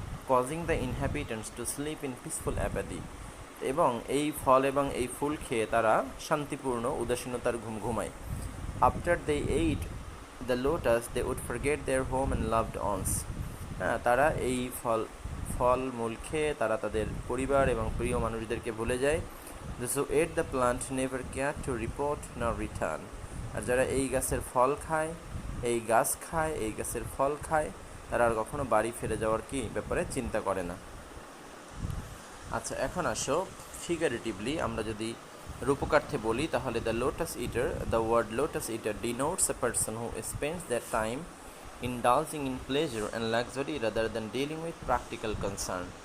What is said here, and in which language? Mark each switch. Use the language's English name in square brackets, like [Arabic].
[English] causing the inhabitants to sleep in peaceful apathy, [Bangla] এবং এই ফল এবং এই ফুল খেয়ে তারা শান্তিপূর্ণ উদাসীনতার ঘুম ঘুমায়। [English] After they ate the lotus they would forget their home and loved ones. [Bangla] তারা এই ফল মূল খেয়ে তারা তাদের পরিবার এবং প্রিয় মানুষদেরকে ভুলে যায়। [English] Those who ate the plant never cared to report nor return. [Bangla] আর যারা এই গাছের ফল খায়, এই গাছের ফল খায়, তারা আর কখনো বাড়ি ফিরে যাওয়ার কি ব্যাপারে চিন্তা করে না। আচ্ছা, এখন আসো ফিগারেটিভলি আমরা যদি রূপকার্থে বলি, তাহলে [English] The word lotus eater denotes a person who spends their time indulging in pleasure and luxury rather than dealing with practical concern.